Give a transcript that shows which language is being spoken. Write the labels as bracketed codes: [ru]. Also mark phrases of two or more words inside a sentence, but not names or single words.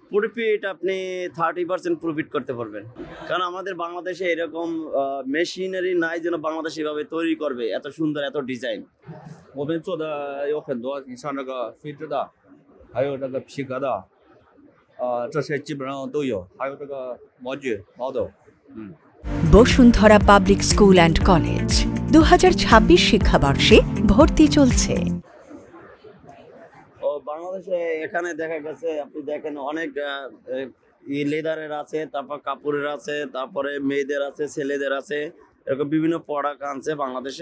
[bn] প্রফিট আপনি 30% প্রফিট করতে পারবেন, কারণ আমাদের বাংলাদেশে এরকম মেশিনারি নাই যেন বাংলাদেশ এভাবে তৈরি করবে, এত সুন্দর এত ডিজাইন। [zh] 我们做的有很多，你像这个飞织的，还有这个皮革的，这些基本上都有，还有这个模具 model。 [bn] বসুন্ধরা পাবলিক স্কুল অ্যান্ড কলেজ 2026 শিক্ষাবর্ষে ভর্তি চলছে। ও বাংলাদেশে এখানে দেখা গেছে আপনি দেখেন অনেক লেদারের আছে, তারপর কাপড়ের আছে, তারপরে মেয়েদের আছে, ছেলেদের আছে, এরকম বিভিন্ন প্রোডাক্ট আনছে বাংলাদেশে।